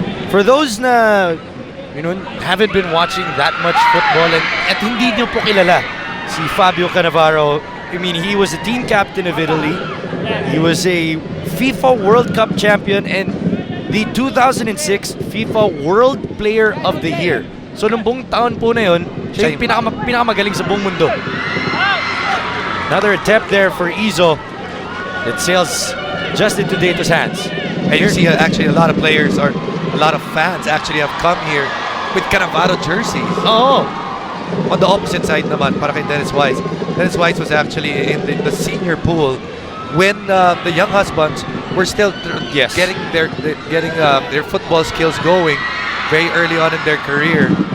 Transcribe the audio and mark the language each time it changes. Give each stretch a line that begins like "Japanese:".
English: For those na haven't been watching that much football
Filipino: at hindi nyo po kilala si
English: Fabio Cannavaro, I mean, he was the team captain of Italy. He was a FIFA World Cup champion and the 2006 FIFA World Player of the Year.
Filipino: So nung buong taon po na yun, siya yung pinakamagaling sa buong mundo.
English: Another attempt there for Izo. It sails just into Dato's hands. And you see actually a lot of players or a lot of fans actually have come here with Cannavaro jerseys. Oh. On the opposite side naman,
Filipino: para kay
English: Dennis Wise. Dennis Wise was actually in the senior pool when the young husbands were still getting their football skills going very early on in their career.